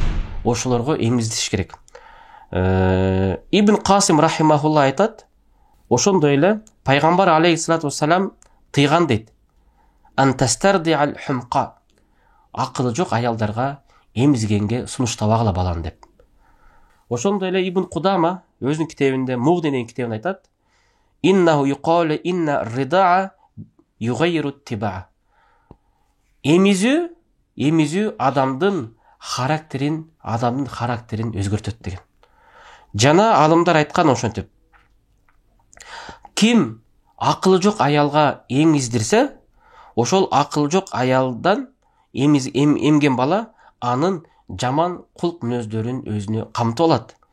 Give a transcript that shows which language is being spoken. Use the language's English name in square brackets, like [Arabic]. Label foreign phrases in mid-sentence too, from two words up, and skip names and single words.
[Kyrgyz] Ошолорго эмиздиш керек. Ибн Касим рахимахулла айтат, ошондой эле пайгамбар [Arabic] عليه الصلاة والسلام [Kyrgyz] тыйган дейт. [Arabic] أن تسترضع الحمقى, [Kyrgyz] акылы жок аялдарга эмизгенге сунуштабагыла баланы деп. Ошондой эле Ибн Кудама өзүнүн китебинде Муғни деген китебинде айтат: [Arabic] إنه يقال إن الرضاع يغير الطباع. [Kyrgyz] Эмизүү адамдын характерин өзгөртөт деген. Жана алымдар айткан ошентип, ким акылы жок аялга эмиздирсе, ошол акылы жок аялдан эмген бала анын жаман кулк мүнөздөрүн өзүнө камтып алат.